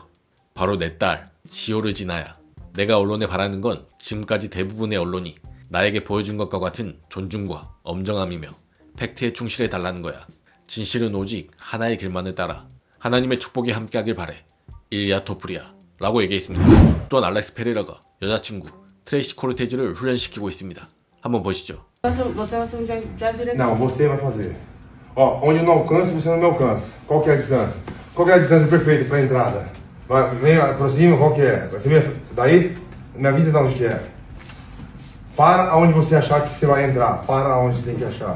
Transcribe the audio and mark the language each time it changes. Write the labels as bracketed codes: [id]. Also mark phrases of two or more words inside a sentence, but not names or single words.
[ko] 바로 내 딸 지오르지나야. 내가 언론에 바라는 건 지금까지 대부분의 언론이 나에게 보여준 것과 같은 존중과 엄정함이며 팩트에 충실해 달라는 거야. 진실은 오직 하나의 길만을 따라 하나님의 축복이 함께하길 바래. 일리아 토프리아 라고 얘기했습니다. 또한 알렉스 페레라가 여자친구 트레이시 코르테즈를 훈련시키고 있습니다. 한번 보시죠. [pt] Você vai ser um diretor. Não, você vai fazer. Ó, onde eu não alcanço, você não me alcança. Qual que é a distância? Qual que é a distância perfeita para a entrada? Vai, vem, aproxima, qual que é? Você vem daí? Me avisa de onde que é. Para aonde você achar que você vai entrar. Para aonde você tem que achar.